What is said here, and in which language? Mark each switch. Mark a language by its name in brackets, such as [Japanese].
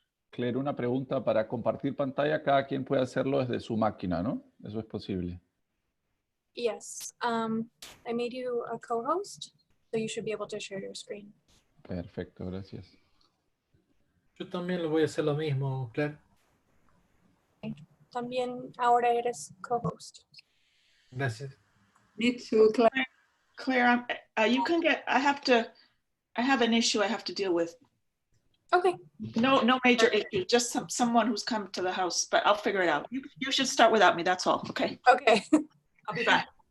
[Spanish] Claire, una pregunta para compartir pantalla, cada quien puede hacerlo desde su máquina, ¿no? Eso es posible. [English] Yes. I made you a co-host, so you should be able to share your screen. [Spanish] Perfecto, gracias. Yo también lo voy a hacer lo mismo, Claire. También ahora eres co-host. Gracias. [English] Me too, Claire. Claire, you can get, I have an issue I have to deal with. Okay. No major issue, just someone who's come to the house, but I'll figure it out. You should start without me, that's all, okay? Okay. I'll be back.